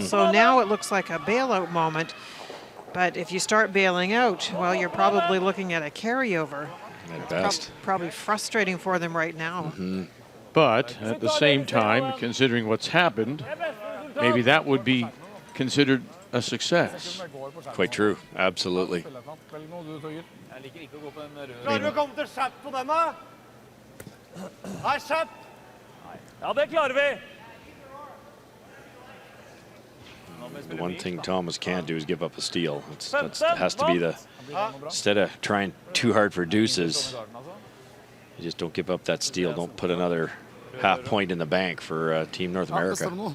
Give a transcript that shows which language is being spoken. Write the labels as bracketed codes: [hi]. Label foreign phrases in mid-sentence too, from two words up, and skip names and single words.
[en] So now it looks like a bailout moment. But if you start bailing out, well, you're probably looking at a carryover. At best. Probably frustrating for them right now. But at the same time, considering what's happened, maybe that would be considered a success. Quite true. Absolutely. [no] Klarer du å komme til skjett på den, da? Nei, skjett! Ja, det klarer vi. [en] The one thing Thomas can't do is give up a steal. That has to be the, instead of trying too hard for deuces, you just don't give up that steal. Don't put another half point in the bank for Team North America.